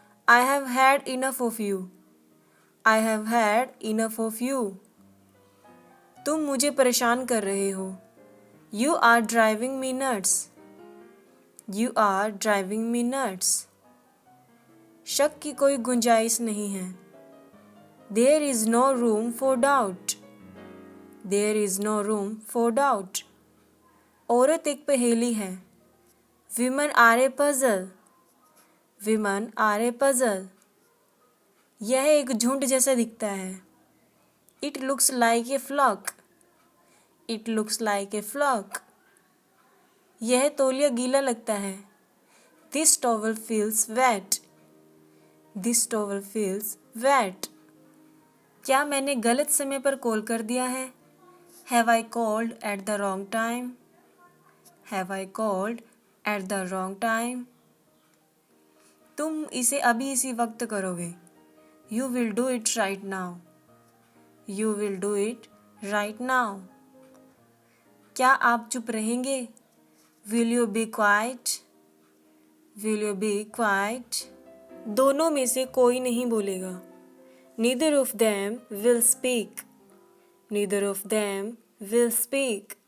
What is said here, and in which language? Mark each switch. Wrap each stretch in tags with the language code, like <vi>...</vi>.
<en>I have had enough of you. I have had enough of you.</en> <hi>तुम मुझे परेशान कर रहे हो.</hi> <en>You are driving me nuts. You are driving me nuts.</en> <hi>शक की कोई गुंजाइश नहीं है.</hi> <en>There is no room for doubt. There is no room for doubt.</en> <hi>औरत एक पहेली है.</hi> <en>Women are a puzzle. Women are a puzzle.</en> <hi>यह एक झुंड जैसा दिखता है.</hi> <en>It looks like a flock. It looks like a flock.</en> <hi>यह तौलिया गीला लगता है.</hi> <en>This towel feels wet. This towel feels wet.</en> <hi>क्या मैंने गलत समय पर कॉल कर दिया है?</hi> <en>Have I called at the wrong time? Have I called at the wrong time?</en> <hi>तुम इसे अभी इसी वक्त करोगे.</hi> <en>You will do it right now. You will do it right now.</en> <hi>क्या आप चुप रहेंगे?</hi> <en>Will you be quiet? Will you be quiet?</en> <hi>दोनों में से कोई नहीं बोलेगा.</hi> <en>Neither of them will speak. Neither of them will speak.</en>